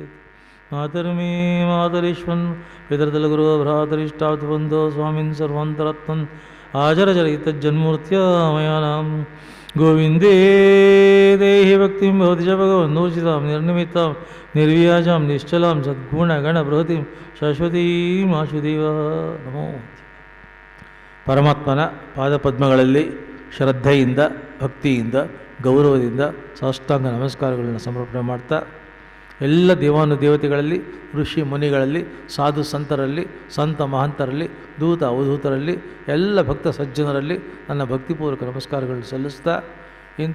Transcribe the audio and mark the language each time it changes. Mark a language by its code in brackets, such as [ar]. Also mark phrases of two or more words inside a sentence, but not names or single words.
[sa] मातर्मे मातरीश्वन् पितृतलगुरो भ्रातरिष्टाब्धबन्धो स्वामिन् सर्वान्तरत्वन् आचरचरितज्जन्मूर्त्या मयानां गोविंदे देहि भक्तिं भवति च भगवन्नूर्जितां निर्निमित्तां निर्व्याजां निश्चलां सद्गुणगणबृहतीं ಶಾಶ್ವತೀಂ ಆಶುದೇವ. ನಮೋ. [kn] ಪರಮಾತ್ಮನ ಪಾದಪದ್ಮಗಳಲ್ಲಿ ಶ್ರದ್ಧೆಯಿಂದ ಭಕ್ತಿಯಿಂದ ಗೌರವದಿಂದ ಸಾಷ್ಟಾಂಗ ನಮಸ್ಕಾರಗಳನ್ನು ಸಮರ್ಪಣೆ ಮಾಡ್ತಾ, ಎಲ್ಲ ದೇವಾನುದೇವತೆಗಳಲ್ಲಿ ಋಷಿ ಮುನಿಗಳಲ್ಲಿ ಸಾಧು ಸಂತರಲ್ಲಿ ಸಂತ ಮಹಂತರಲ್ಲಿ ದೂತ ಅವಧೂತರಲ್ಲಿ ಎಲ್ಲ ಭಕ್ತ ಸಜ್ಜನರಲ್ಲಿ ನನ್ನ ಭಕ್ತಿಪೂರ್ವಕ ನಮಸ್ಕಾರಗಳನ್ನು ಸಲ್ಲಿಸ್ತಾ, ಇಂಥ